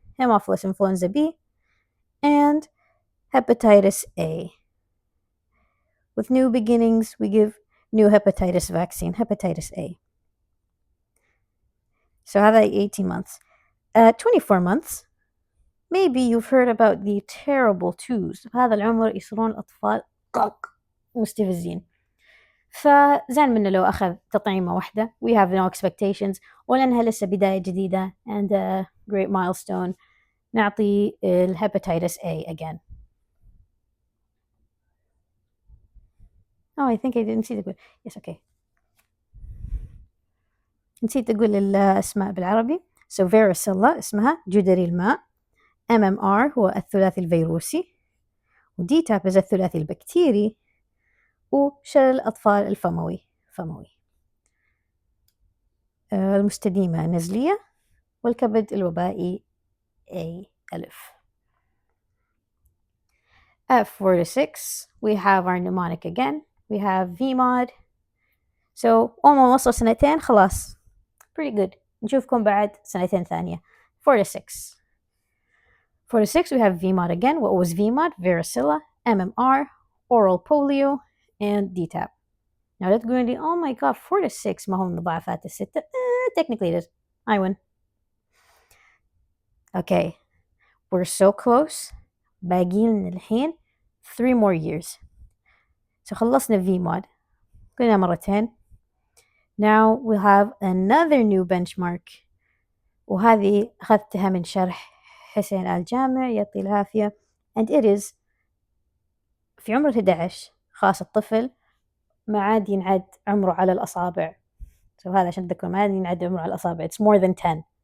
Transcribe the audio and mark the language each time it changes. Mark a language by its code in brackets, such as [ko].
[en] Haemophilus influenza B and hepatitis A. With new beginnings, we give new hepatitis vaccine, hepatitis A. So [ar] هذا [en] 18 months. At 24 months, maybe you've heard about the terrible twos. [ar] بهذا العمر يصيرون أطفال مستفزين. فزين منه لو أخذ تطعيمة واحدة. [en] We have no expectations. [ar] ولأنها لسه بداية جديدة [en] and a great milestone. [ar] نعطي hepatitis A again. [en] Oh, I think I didn't see the. Yes, okay. [ar] نسيت أقول الأسماء بالعربي. So varicella اسمها جدري الماء. MMR هو الثلاثي الفيروسي. وديتاب is الثلاثي البكتيري. وشلل الأطفال الفموي. المستديمة النزلية. والكبد الوبائي A ألف. [en] At 4 to 6, we have our mnemonic again. We have VMOD. [ar] So, أول وصل سنتين خلاص. [en] Pretty good. [ar] نشوفكم بعد سنتين ثانية. [en] 4 to 6. 4 to 6, we have VMOD again. What was VMOD? Varicella, MMR, oral polio, and DTaP. Now that's going to be, oh my god, 4 to 6 [ar] ما هم مضاعفات [en] 6. Technically it is. I win. Okay, we're so close. [ar] باقي لنا الحين [en] 3 more years. [ar] So خلصنا VMod. قلنا مرتين. [en] Now we'll have another new benchmark. [ar] وهذه أخذتها من شرح حسين الجامع يعطيه العافية. [en] And it is [ar] في عمر 11 خاص الطفل ما عاد ينعد عمره على الأصابع. So هذا عشان تذكروا ما عاد ينعد عمره على الأصابع. [en] It's more than 10.